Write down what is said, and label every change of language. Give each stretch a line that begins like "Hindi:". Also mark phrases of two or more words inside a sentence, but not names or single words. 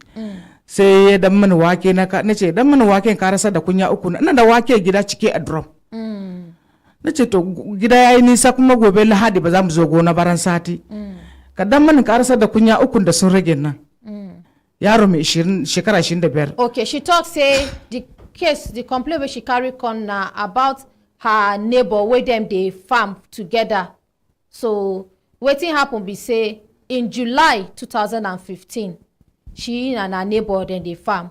Hausa: Sai ya dan mana wake na ce dan mana waken ka rasa da kunya uku na da wake gida cike a drum. Na ce to gida yayi nisa kuma gobe Lahadi ba za mu zo gona baran sati. Ka dan mana ka rasa da kunya uku da sun rage nan. Yaro mai shekara 25.
Nigerian Pidgin: Okay, she talk say the case, the complaint wey she carry come na about her neighbor wey dem dey farm together. So wetin happen be say in July 2015 she and her neighbor dem dey farm.